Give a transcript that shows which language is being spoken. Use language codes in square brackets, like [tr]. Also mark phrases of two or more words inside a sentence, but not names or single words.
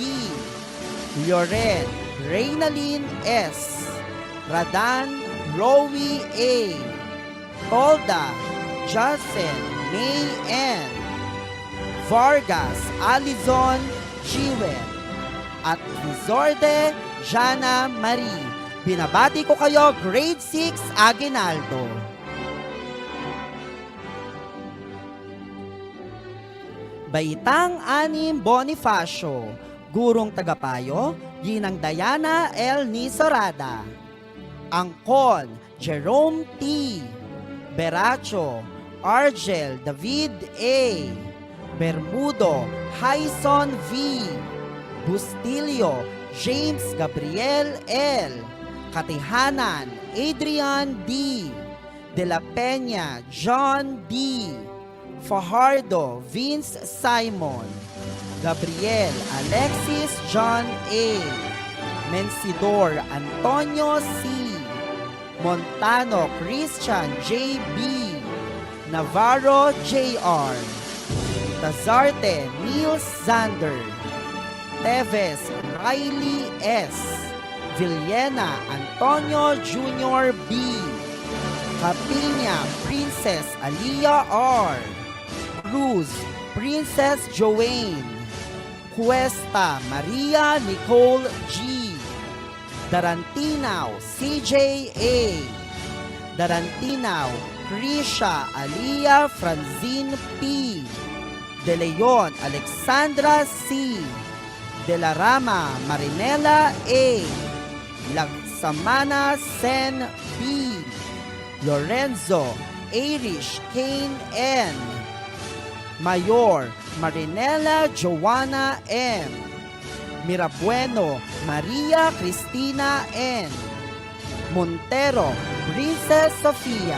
[tl] Loren Reynalyn S. Radan Rowie A. Tolda Jacen May N. Vargas Alizon Jiwen at Lizorde Jana Marie. Binabati ko kayo, Grade 6 Aguinaldo. Baitang 6 Bonifacio, Gurong Tagapayo, Ginang Diana L. Nisorada. Angkon, Jerome T. Beracho, Argel David A. Bermudo, Hyson V. Bustilio, James Gabriel L. Katihanan, Adrian D. De la Peña, John D. Fajardo, Vince Simon. Gabriel Alexis John A. Mensidor Antonio C. Montano Christian J.B. Navarro J.R. Tazarte Niels Zander. Teves Riley S. Villena Antonio Jr. B. Capiña Princess Alia R. Cruz Princess Joanne. Cuesta Maria Nicole G. Darantinao CJ A. Darantinao Krisha Alia Franzine P. De Leon Alexandra C. De la Rama Marinela A. Lagsamana Sen B. Lorenzo Irish Kane N. Mayor Marinela Joanna M. Mirabueno Maria Cristina N. Montero Princess Sofia.